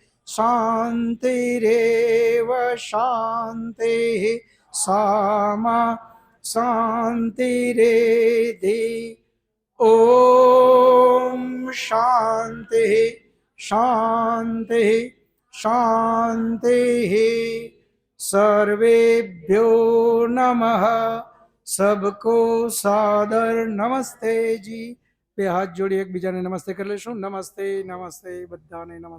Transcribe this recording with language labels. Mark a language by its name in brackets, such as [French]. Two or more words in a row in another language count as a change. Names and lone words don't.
[Sanskrit] शान्तिरेव शान्तिः सामा शान्तिरेधि ॐ शान्तिः शान्तिः शान्तिः सर्वेभ्यो नमः [Hindi] सबको सादर नमस्ते जी [Gujarati] બે હાથ જોડી એકબીજાને નમસ્તે કરી લેશું નમસ્તે નમસ્તે બધાને નમસ્તે